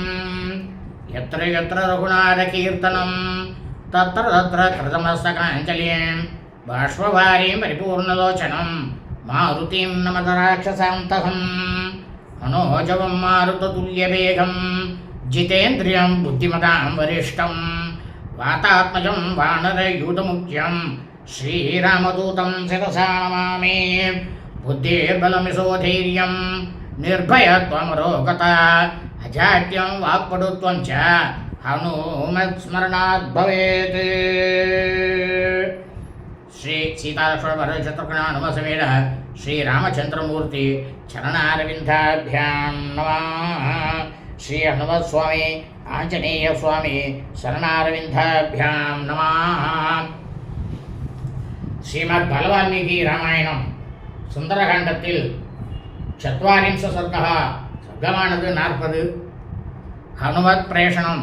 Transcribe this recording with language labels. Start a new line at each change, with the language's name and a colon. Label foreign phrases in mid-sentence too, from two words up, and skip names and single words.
Sanskrit: यत्र यत्र रघुनाथ कीर्तनं तत्र तत्र कृतमस्तकाञ्जलिम् बाष्पवारीं परिपूर्णलोचनं मारुतिं नमत राक्षसान्तकम्. मनोजवं मारुततुल्यवेगं जितेन्द्रियं बुद्धिमतां वरिष्ठं वातात्मजं वानरयूथमुख्यं श्रीरामदूतं शिरसा नमामि. புத்திர்பலமிசோதைரியம் निर्भयत्वमरोगता अजाड्यं वाक्पटुत्वं च हनुमत्स्मरणात् भवेत्। श्री सीतालक्ष्मणभरतशत्रुघ्नानुमसमेत श्री रामचंद्रमूर्ति चरणारविन्दाभ्यां नमः। श्री हनुमत् स्वामि आञ्जनेय स्वामि चरणारविन्दाभ्यां नमः.
Tamil: ஸ்ரீமத் பலவால்மீகி ராமாயணம் சுந்தரகாண்டத்தில்
Sanskrit: चत्वारिंश सर्गः
Tamil: சர்க்கமானது 40. ஹனுமத் பிரேஷணம்.